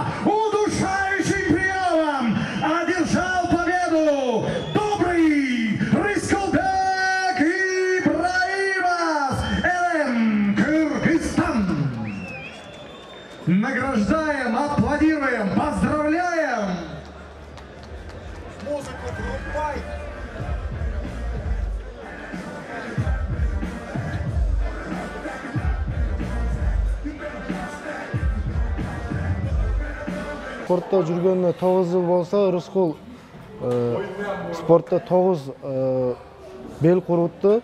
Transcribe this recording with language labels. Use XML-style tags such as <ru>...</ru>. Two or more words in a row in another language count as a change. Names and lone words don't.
<ru>Удушающим приемом одержал победу Добрый Рыскулбек Ибраимов, ЛМ, Кыргызстан. Награждаем, аплодируем, поздравляем. Музыку врубай.</ru> <ky>Спортта жүргөнүнө 9 жыл болсо, Рыскул спортта 9 бел курупту.</ky>